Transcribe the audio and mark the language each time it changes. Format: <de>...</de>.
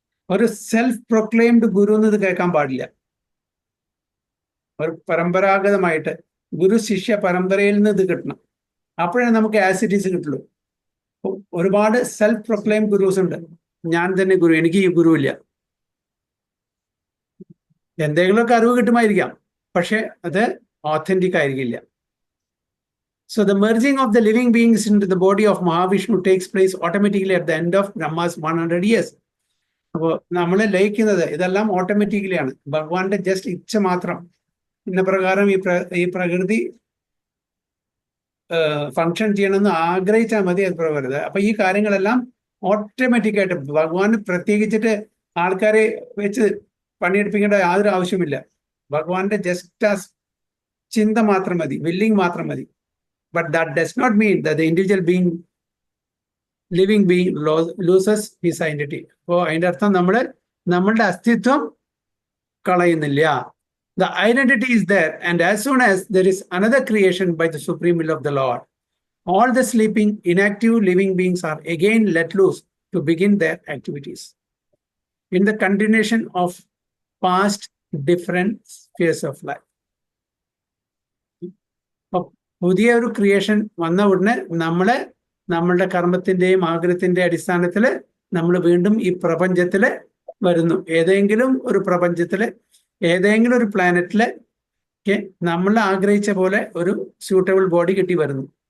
<ml>ഒരു self proclaimed ഗുരു എന്ന് ഇത് കേൾക്കാൻ പാടില്ല. ഒരു പരമ്പരാഗതമായിട്ട് ഗുരു ശിഷ്യ പരമ്പരയിൽ നിന്ന് ഇത് കിട്ടണം. അപ്പോഴേ നമുക്ക് ആസിറ്റീസ് കിട്ടുള്ളൂ. ഒരുപാട് സെൽഫ് പ്രൊക്ലെയിം ഗുരുസ് ഉണ്ട്. ഞാൻ തന്നെ ഗുരു, എനിക്ക് ഈ ഗുരു ഇല്ല. എന്തെങ്കിലുമൊക്കെ അറിവ് കിട്ടുമായിരിക്കാം, പക്ഷെ അത് ഓത്തന്റിക് ആയിരിക്കില്ല.</ml> <en>So the merging of the living beings into the body of Mahavishnu takes place automatically at the end of Brahma's 100 years.</en> <ml>അപ്പോൾ നമ്മൾ ലയിക്കുന്നത് ഇതെല്ലാം ഓട്ടോമാറ്റിക്കലി ആണ്. ഭഗവാന്റെ ജസ്റ്റ് ഇച്ഛ മാത്രം. ഇന്ന പ്രകാരം ഈ പ്രകൃതി ഫങ്ഷൻ ചെയ്യണമെന്ന് ആഗ്രഹിച്ചാൽ മതി, അത് പ്രകൃതി. അപ്പൊ ഈ കാര്യങ്ങളെല്ലാം ഓട്ടോമാറ്റിക്കായിട്ട് ഭഗവാന് പ്രത്യേകിച്ചിട്ട് ആൾക്കാരെ വെച്ച് പണിയെടുപ്പിക്കേണ്ട യാതൊരു ആവശ്യമില്ല. ഭഗവാന്റെ ജസ്റ്റ് ആ ചിന്ത മാത്രം മതി, വില്ലിങ് മാത്രം മതി.</ml> <en>But that does not mean that the individual being, living being loses his identity.</en> <ml>അപ്പോൾ അതിൻ്റെ അർത്ഥം നമ്മളുടെ അസ്തിത്വം കളയുന്നില്ല.</ml> <en>The identity is there, and as soon as there is another creation by the supreme will of the Lord, all the sleeping, inactive living beings are again let loose to begin their activities in the continuation of past different spheres of life.</en> <ml>പുതിയ ഒരു creation വന്ന ഉടനെ നമ്മളുടെ കർമ്മത്തിന്റെയും ആഗ്രഹത്തിന്റെ അടിസ്ഥാനത്തിൽ നമ്മൾ വീണ്ടും ഈ പ്രപഞ്ചത്തില് വരുന്നു. ഏതെങ്കിലും ഒരു പ്രപഞ്ചത്തില്, ഏതെങ്കിലും ഒരു പ്ലാനറ്റില് നമ്മൾ ആഗ്രഹിച്ച പോലെ ഒരു സ്യൂട്ടബിൾ ബോഡി കിട്ടി വരുന്നു.</ml>